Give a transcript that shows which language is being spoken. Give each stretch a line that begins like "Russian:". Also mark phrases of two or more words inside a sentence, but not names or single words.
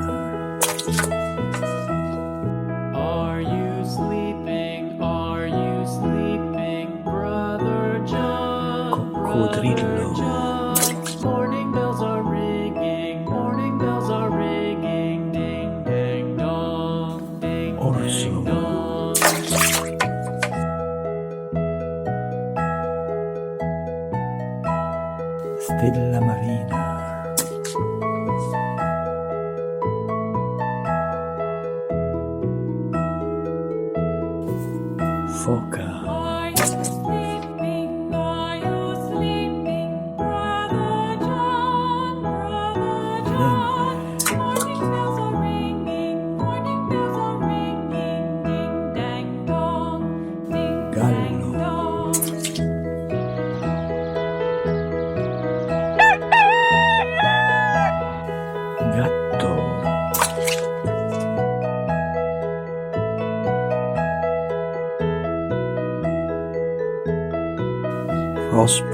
English: Are you sleeping? Are you sleeping, brother John?
Italian: Coccodrillo.
English: Morning bells are ringing. Morning bells are ringing. Ding dang dong. Ding
Italian: Orso.
English: dang dong.
Italian: Stella marina. Foca.
English: Are you sleeping? Are you sleeping, brother John? Brother John. Morning bells are ringing. Morning bells are ringing. Ding dang dong. Ding dang
Italian: Gallo.
English: dong.
Italian: Gatto. Rospo.